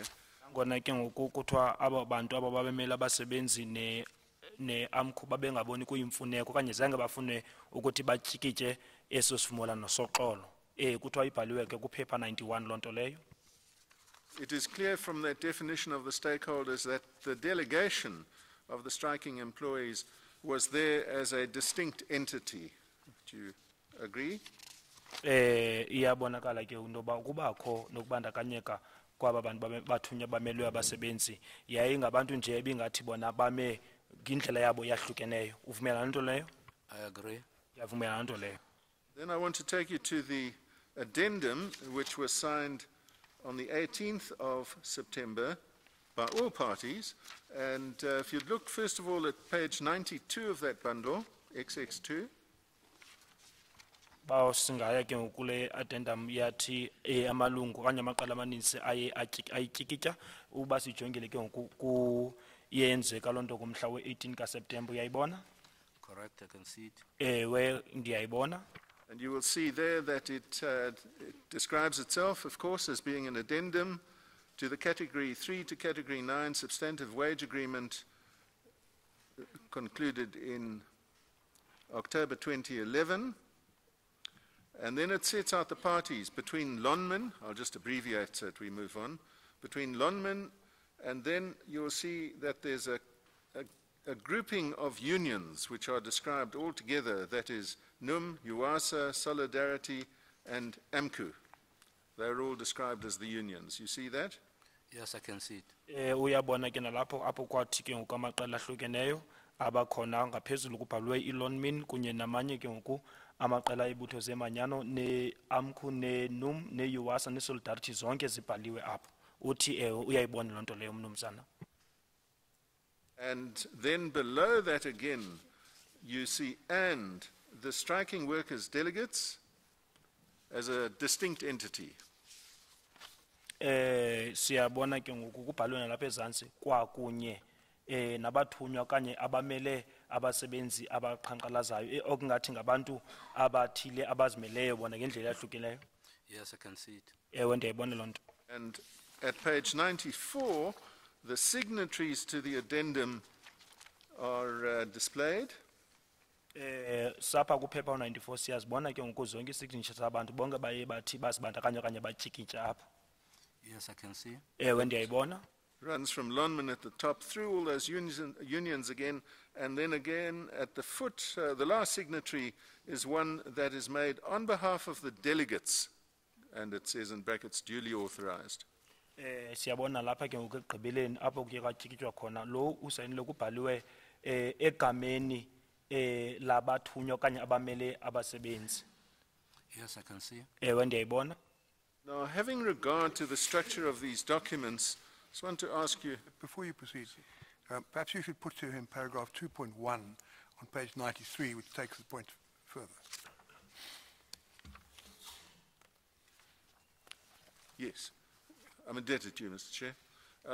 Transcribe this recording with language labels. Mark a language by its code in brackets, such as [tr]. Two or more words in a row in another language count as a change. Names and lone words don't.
[xh] Ngona ke ngoku kuthiwa aba bantu aba babemela abasebenzi ne-AMCU babengaboni kuyimfuneko okanye zange bafune ukuthi batyikitye eso sivumelwano soxolo. Kuthiwa ibhaliwe ke kuphepha 91 loo nto leyo. [en] It is clear from that definition of the stakeholders that the delegation of the striking employees was there as a distinct entity. Do you agree? [xh] Iyabonakala ke intoba kubakho nokubandakanyeka kwaba bantu bathunywa bamelwe abasebenzi yayingabantu nje ebingathi bona bame ngindlela yabo yahlukeneyo. Uvumelana nto leyo? [en] I agree. [xh] Yavumelana nto leyo. [en] Then I want to take you to the addendum which was signed on the 18th of September by all parties. And if you look first of all at page 92 of that bundle, XX2. [xh] Ba singaya ke ngokule addendum yathi amalungu okanye amaqala amaninzi aye ayityikitya uba sijongile ke ngoku yenzeka loo nto kumhla we-18 kaSeptemba. Uyayibona? [en] Correct, I can see it. [xh] Ewe ndiyayibona. [en] And you will see there that it describes itself, of course, as being an addendum to the Category 3 to Category 9 substantive wage agreement concluded in October 2011. And then it sets out the parties between Lonman, I'll just abbreviate so that we move on, between Lonman, and then you'll see that there's a grouping of unions which are described all together, that is NUM, UWASA, Solidarity, and AMCU. They're all described as the unions. You see that? Yes, I can see it. [xh] Uyabona ke nalapho apho kwathi ke ngoku amaqela ahlukeneyo abakhona ngaphezulu kubhalwe iLonmin kunye namanye ke ngoku amaqela ebutho zemanyano ne-AMCU ne-NUM ne-UWASA ne-Solidarity zonke zibhaliwe apho. Uthi uyayibona loo nto leyo mnumzana. [en] And then below that again, you see and the striking workers' delegates as a distinct entity. [xh] Siyabona ke ngoku kubhalwe nalapha ezantsi kwakunye nabathunywa kanye abamele abasebenzi abaqhankqalazayo okungathi ngabantu abathile abazimeleyo bona ngendlela ehlukileyo. [en] Yes, I can see it. [xh] Ewe ndiyayibona loo nto. [en] And at page 94, the signatories to the addendum are displayed. [xh] Sapha kuphepha 94 siyazibona ke ngoku zonke i-signatures abantu bonke baye bathi basibandakanya okanye batyikitya apha. [en] Yes, I can see. [xh] Ewe ndiyayibona. [en] Runs from Lonman at the top through all those unions again, and then again at the foot, the last signatory is one that is made on behalf of the delegates, and it says in brackets, duly authorized. [xh] Siyabona lapha ke ngoku ekugqibeleni apho kuye kwatyikitywa khona lo usayinile kubhaliwe egameni labathunywa okanye abamele abasebenzi. [en] Yes, I can see. [xh] Ewe ndiyayibona. [en] Now, having regard to the structure of these documents, I just want to ask you... Before you proceed, perhaps you should put to him paragraph 2.1 on page 93, which takes the point further. Yes, I'm indebted to you, Mr.